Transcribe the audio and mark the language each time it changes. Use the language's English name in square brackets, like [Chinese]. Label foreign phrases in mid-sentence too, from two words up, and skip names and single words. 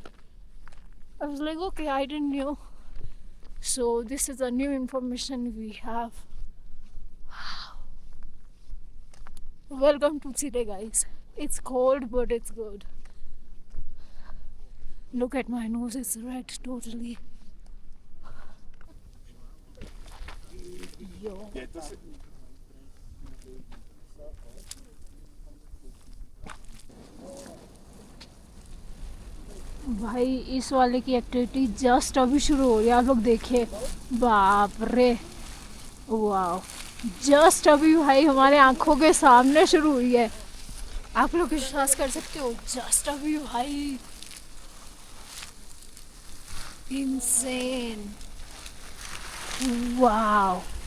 [English] I was like, okay, I didn't know. So this is a new information we have. Wow. Welcome to Chile, guys. It's cold, but it's good. Look at my nose, it's red totally. Yo. [Spanish] Y entonces, [Hindi] भाई इस वाले की एक्टिविटी जस्ट अभी शुरू हो रही है, आप लोग देखिए, बाप रे, वाह, जस्ट अभी भाई हमारे आंखों के सामने शुरू हुई है, आप लोग विश्वास कर सकते हो, जस्ट अभी भाई, इंसेन, वाह।